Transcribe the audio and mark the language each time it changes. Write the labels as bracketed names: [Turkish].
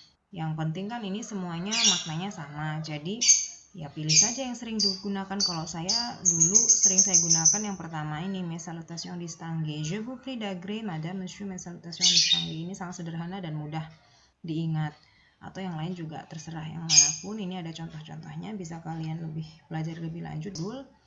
[Indonesian] Yang penting kan ini semuanya maknanya sama, jadi ya pilih saja yang sering digunakan. Kalau saya dulu sering saya gunakan yang pertama ini, [French] mes salutations distinguées. Je vous prie d'agréer madame, monsieur, mes salutations distinguées. [Indonesian] Ini sangat sederhana dan mudah diingat. Atau yang lain juga terserah yang manapun. Ini ada contoh-contohnya, bisa kalian pelajari lebih lanjut dulu.